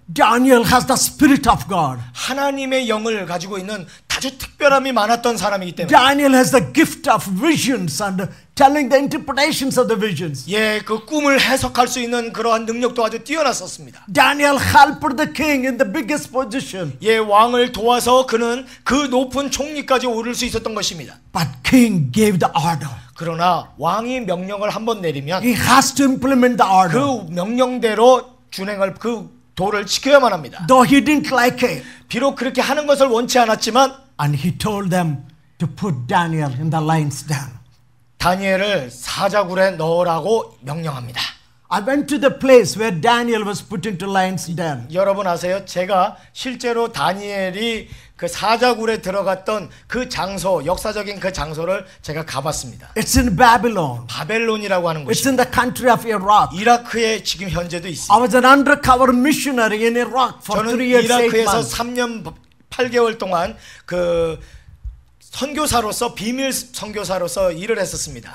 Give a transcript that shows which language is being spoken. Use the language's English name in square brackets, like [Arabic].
[English] Daniel has the spirit of God. [Korean] 하나님의 영을 가지고 있는 아주 특별함이 많았던 사람이기 때문에 [English] Daniel has the gift of visions and telling the interpretations of the visions. [Korean] 예, 그 꿈을 해석할 수 있는 그러한 능력도 아주 뛰어났었습니다. [English] Daniel helped the king in the biggest position. [Korean] 예, 왕을 도와서 그는 그 높은 총리까지 오를 수 있었던 것입니다. [English] But king gave the order. [Korean] 그러나 왕이 명령을 한번 내리면 [English] he has to implement the order. [Korean] 그 명령대로 준행을 그 도를 지켜야만 합니다. [English] Though he didn't like it. [Korean] 비록 그렇게 하는 것을 원치 않았지만 [English] And he told them to put Daniel in the lion's den. [Korean] 다니엘을 사자굴에 넣으라고 명령합니다. [English] I went to the place where Daniel was put into lion's den. [Korean] 여러분 아세요? 제가 실제로 다니엘이 그 사자굴에 들어갔던 그 장소, 역사적인 그 장소를 제가 가봤습니다. [English] It's in Babylon. [Korean] 바벨론이라고 하는 [English] It's [Korean] 곳입니다. [English] in the country of Iraq. [Korean] 이라크에 지금 현재도 [English] I [Korean] 있습니다. [English] was an undercover missionary in Iraq for [Korean] 저는 [English] 3 years, 8 [Korean] 이라크에서 [English] months. [Korean] 3년 8개월 동안 그 선교사로서 비밀 선교사로서 일을 했었습니다.